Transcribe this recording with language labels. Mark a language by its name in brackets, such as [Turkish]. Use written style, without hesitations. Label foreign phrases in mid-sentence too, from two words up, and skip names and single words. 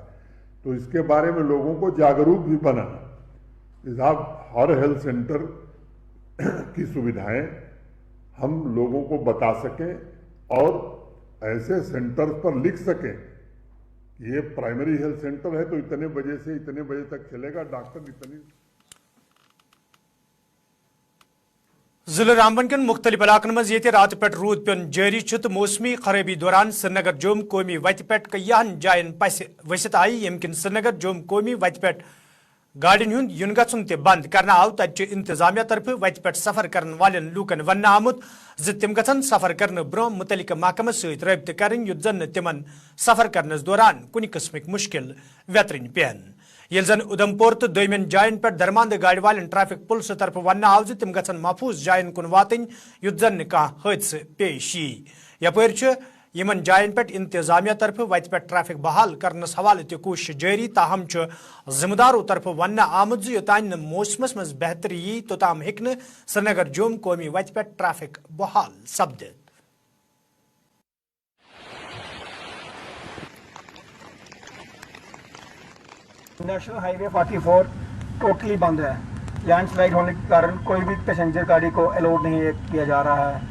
[Hindi] तो इसके बारे में लोगों को जागरूक भी बनाना कि साहब हर [English] health center [Hindi] की सुविधाएं हम लोगों को बता सकें और ऐसे सेंटर्स पर लिख सकें कि ये [English] primary health center [Hindi] है तो इतने बजे से इतने बजे तक चलेगा, डॉक्टर इतनी। [Kashmiri] ضلع رامبن کن مختلف علاقن مز یہ رات پہ رود پین جاری تو موسمی خرابی دوران سری نگر جوم قومی وتہ پہ کئیہن جائن پس ورست آئی یم کن سری نگر جوم قومی وتہ پہ گاڑین ہند ین گھن تہ بند کرنا آو تت انتظامیہ طرف وتہ پہ سفر کرن والن لوکن ون آمت زِ تم گھن سفر کرنے برہ متعلقہ محکمہ ست رابطہ کرن یت زن تمن سفر کرنس دوران کن قسمک مشکل ویترن پین یل زن ادھمپور تو دویمین جائن پہ درماند گاڑی والن ٹریفک پولیس طرف ون آو زِ تم گھن محفوظ جائن کن واتن یت زن کھانا حادثہ پیش یی یپر یمن جاین پیٹھ انتظامیہ طرف وتہ پیٹھ ٹریفک بحال کرنس حوالہٕ تہٕ کوشش جاری تاہم ذمہ دارو طرف ونہٕ آمٕژ یوتانہٕ موسمس منز بہتری ییہِ توتام ہیکہِ سرینگر جموں قومی وتہ پیٹھ ٹریفک بحال سپدِتھ. [English] National Highway 44 totally [Hindi] बंद है। लैंडस्लाइड होने के कारण कोई भी पैसेंजर गाड़ी को अलाउड नहीं किया जा रहा है।